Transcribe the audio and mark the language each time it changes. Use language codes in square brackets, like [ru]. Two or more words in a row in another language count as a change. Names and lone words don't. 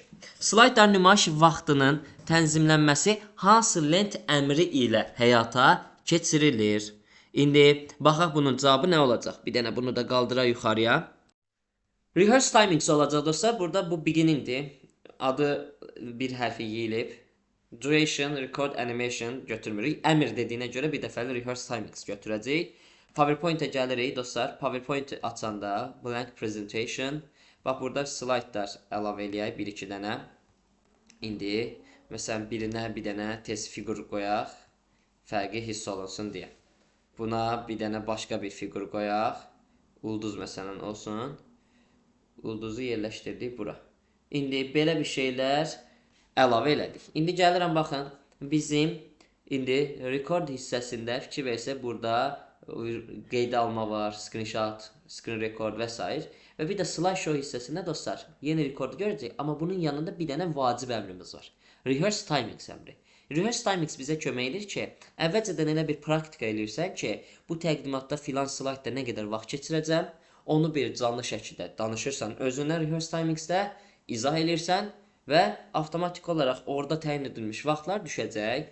[az] Slaydların nümayiş vaxtının tənzimlənməsi hansı lent əmri ilə həyata keçirilir? İndi baxaq bunun cavabı nə olacaq? Bir dənə bunu da qaldıraq yuxarıya. [en] Rehearse timings [az] olacaq dostlar. Burada bu beginningdir. Adı bir hərfi yeyilib. [en] Duration, record, animation [az] götürmürük. Əmr dediyinə görə bir dəfəli [en] rehearse timings [az] götürəcəyik. PowerPoint-ə gəlirik dostlar. PowerPoint açanda [en] blank presentation. [az] Bax, burada slaytlar əlavə eləyək. 1-2 dənə. İndi, məsələn, birinə bir dənə test fiqur qoyaq. Fərqi hiss olunsun deyə. Buna bir dənə başqa bir fiqur qoyaq. Ulduz məsələn olsun. Ulduzu yerləşdirdik bura. İndi belə bir şeylər əlavə elədik. İndi gəlirəm, baxın, bizim indi record hissəsində fikir versə burada qeyd alma var, [en] screenshot, screen record [az] və s. Və bir də slideshow hissəsində dostlar yeni rekordu görəcək, amma bunun yanında bir dənə vacib əmrimiz var. [en] Rehearse timings [az] əmri. Rehearse timings bizə kömək edir ki, əvvəlcədən elə bir praktika eləyirsən ki, bu təqdimatda filan slaydda nə qədər vaxt keçirəcəm, onu bir canlı şəkildə danışırsan özündən [en] rehearse timingsdə, [az] izah edirsən və avtomatik olaraq orada təyin edilmiş vaxtlar düşəcək.